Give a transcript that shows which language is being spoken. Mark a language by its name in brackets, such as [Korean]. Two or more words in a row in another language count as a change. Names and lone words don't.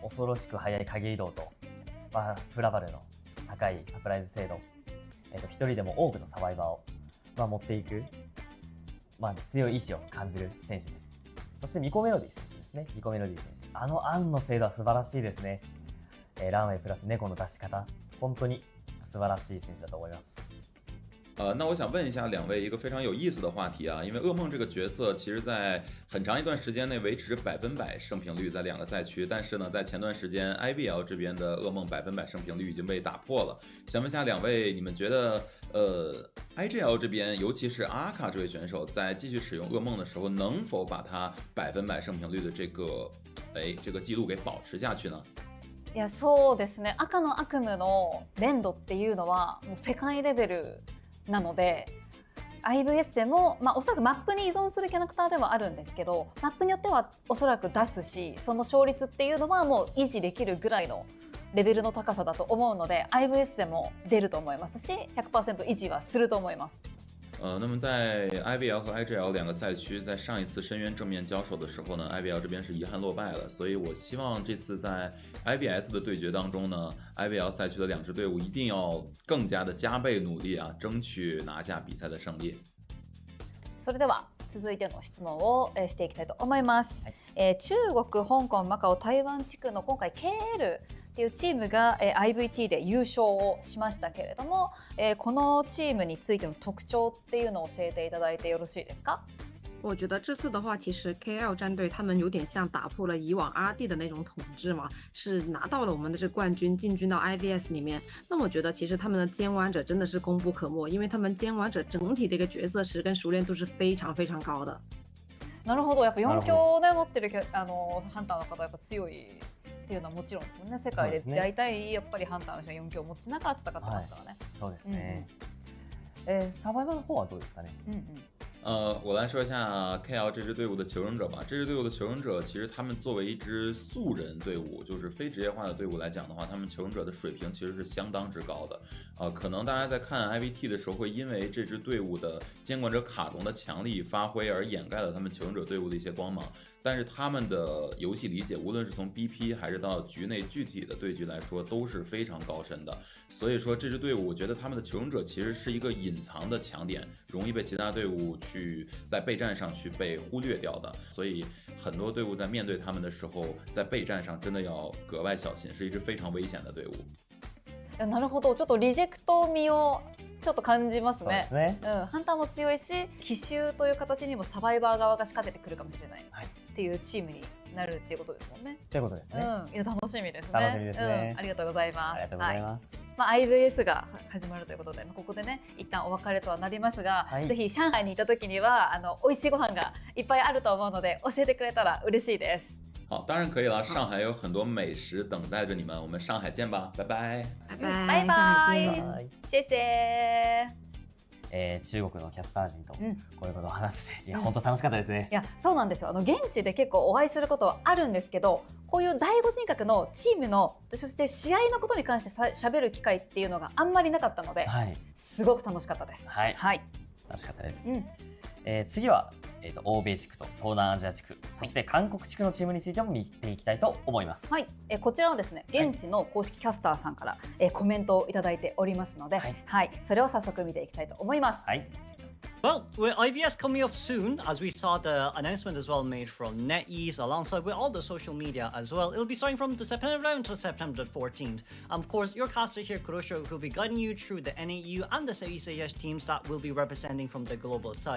[Japanese] 恐ろしく速い影移動と、フラバルの高いサプライズ精度、一人でも多くのサバイバーを、持っていく、強い意志を感じる選手です。そしてミコメロディ選手ですね。ミコメロディ選手。案の精度は素晴らしいですね。ランウェイプラス猫の出し方、本当に素晴らしい選手だと思います。 [Chinese] 那我想问一下两位一个非常有意思的话题啊，因为噩梦这个角色其实在很长一段时间内维持100%胜平率在两个赛区，但是呢，在前段时间 IBL 这边的噩梦100%胜平率已经被打破了。想问一下两位，你们觉得IGL 这边，尤其是阿卡这位选手，在继续使用噩梦的时候，能否把他100%胜平率的这个记录给保持下去呢？ [Japanese] いや、そうですね。赤の悪夢の連動っていうのはもう世界レベルなので、 IVS でも、おそらくマップに依存するキャラクターではあるんですけど、マップによってはおそらく出すし、その勝率っていうのはもう維持できるぐらいのレベルの高さだと思うので、 IVS でも出ると思いますし 100% 維持はすると思います。 [Chinese] 那么在 IBL 和 IGL 两个赛区在上一次深渊正面交手的时候呢， IBL 这边是遗憾落败了，所以我希望这次在 IBS 的对决当中呢， IBL 赛区的两支队伍一定要更加的加倍努力啊，争取拿下比赛的胜利。 [Japanese] それでは続いての質問をしていきたいと思います、中国、香港、マカオ、台湾地区の今回 KLっていうチームが IVT で優勝をしましたけれども、このチームについての特徴っていうのを教えていただいてよろしいですか？ [Chinese] 我觉得这次的话，其实 KL 战队他们有点像打破了以往 RD 的那种统治嘛，是拿到了我们的这冠军，进军到 IVS 里面。那我觉得其实他们的监玩者真的是功不可没，因为他们监玩者整体的一个角色池跟熟练度是非常非常高的。 [Japanese] なるほど、やっぱ4強で持ってるハンターの方はやっぱ強いっていうのはもちろんですもんね。世界で大体やっぱりハンターの人は4強を持ちながら戦ってますからね。そうですね。サバイバルの方はどうですかね？ [Chinese] 我来说一下 KL 这支队伍的求生者吧。这支队伍的求生者，其实他们作为一支素人队伍，就是非职业化的队伍来讲的话，他们求生者的水平其实是相当之高的。可能大家在看 IVT 的时候，会因为这支队伍的监管者卡隆的强力发挥而掩盖了他们求生者队伍的一些光芒。但是他们的游戏理解，无论是从 BP 还是到局内具体的对局来说，都是非常高深的。所以说这支队伍，我觉得他们的求生者其实是一个隐藏的强点，容易被其他队伍去在备战上去被忽略掉的。所以很多队伍在面对他们的时候，在备战上真的要格外小心，是一支非常危险的队伍。 [Japanese] なるほど、ちょっとリジェクト味をちょっと感じますね。そうですね。ハンターも強いし、奇襲という形にもサバイバー側が仕掛けてくるかもしれない、っていうチームになるっていうことですもんね。ということですね。いや楽しみですね。楽しみですね。ありがとうございます。ありがとうございます。 IVS が始まるということで、ここでね一旦お別れとはなりますが、ぜひ上海にいた時には美味しいご飯がいっぱいあると思うので教えてくれたら嬉しいです。 [Chinese] 好，当然可以了。上海有很多美食等待着你们，我们上海见吧，拜拜。拜拜，拜拜，谢谢。 [Japanese] 中国のキャスター陣とこういうことを話せて、いや本当楽しかったですね。いやそうなんですよ。現地で結構お会いすることはあるんですけど、こういう第五人格のチームの、そして試合のことに関して喋る機会っていうのがあんまりなかったので、すごく楽しかったです。はい、楽しかったです。次は欧米地区と東南アジア地区、そして韓国地区のチームについても見ていきたいと思います。はい、こちらはですね、現地の公式キャスターさんから、コメントをいただいておりますので、それを早速見ていきたいと思います。 [English] Well, with IVS coming up soon, as we saw the announcement as well made from NetEase alongside with all the social media as well, it'll be starting from the September 11th to September 14th. Of course, your caster here, Kurosho, will be guiding you through the NAU and the Southeast Asia teams that will be representing from the global side.